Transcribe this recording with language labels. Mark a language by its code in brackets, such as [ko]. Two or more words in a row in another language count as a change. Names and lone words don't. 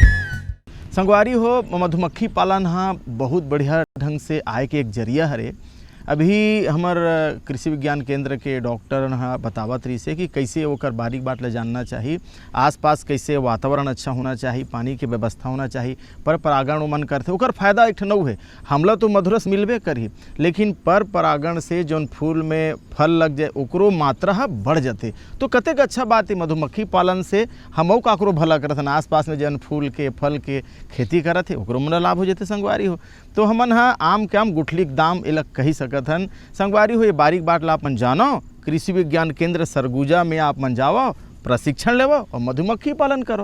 [hne] संगवारी हो मधुमक्खी पालन हाँ बहुत बढ़िया ढंग से आय के एक जरिया हरे। अभी हमर कृषि विज्ञान केंद्र के डॉक्टर बतावत रही से कि कैसे ओकर बारीक बाट ले जानना चाहिए, आसपास कैसे वातावरण अच्छा होना चाहिए, पानी के व्यवस्था होना चाहिए, पर परागण मन करते ओकर फायदा एक ठनऊ है। हमला तो मधुरस मिलबे करी, लेकिन पर परागण से जौन फूल में फल लग जाए ओकरो मात्रा बढ़ जाते। तो कतेक अच्छा बात है, मधुमक्खी पालन से हमऊ काकरो भला करथन, आसपास में जौन फूल के फल के खेती करत है ओकरो मन लाभ हो जाते संगवारी हो। तो हमन आम के आम गुठली के दाम एलक कही सकत हन। संगवारी हो ये बारीक बाट ला अपन जानो, कृषि विज्ञान केंद्र सरगुजा में आप मन जाओ, प्रशिक्षण लेवो और मधुमक्खी पालन करो।